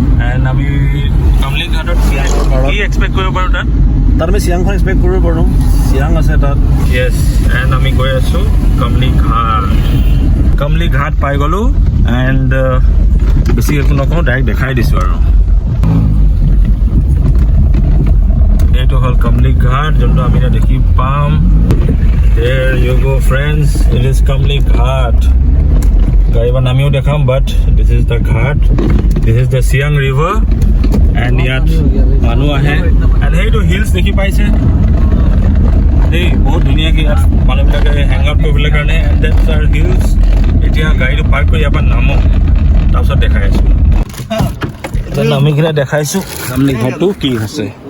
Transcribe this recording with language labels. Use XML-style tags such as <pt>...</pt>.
<as>And আমি calmly ঘাটত কি এক্সপেক্ট কৰিব পাৰোঁ তাত? তাত আমি চিয়াংখন এক্সপেক্ট কৰিব পাৰোঁ, চিয়াং আছে তাত। য়েছ, এণ্ড আমি গৈ আছোঁ কামলি ঘাট। কামলি ঘাট পাই গ'লোঁ এণ্ড বেছি একো নকওঁ, ডাইৰেক্ট দেখাই দিছোঁ আৰু। এইটো হ'ল কামলি ঘাট, যোনটো আমি এতিয়া দেখি পাম।</as> <en>There you go friends, it is Kamli Ghat.</en> <as>গাড়ীখন আমিও দেখাম,</as> <en>But this is the ghat, this is the Chiang river.</en> <as>And ইয়াত মানুহ আহে। এণ্ড সেইটো হিলছ দেখি পাইছে দেই, বহুত ধুনীয়াকৈ ইয়াত মানুহবিলাকে হেং আউট কৰিবলৈ কাৰণে।</as> <en>And that's our hills.</en> <as>এতিয়া গাড়ীটো পাৰ্ক কৰি ইয়াৰ পৰা নামো, তাৰপিছত দেখাই আছোঁ। এতিয়া নামি কিনে দেখাইছোঁ কামলি ঘাটটো কি আছে।</as>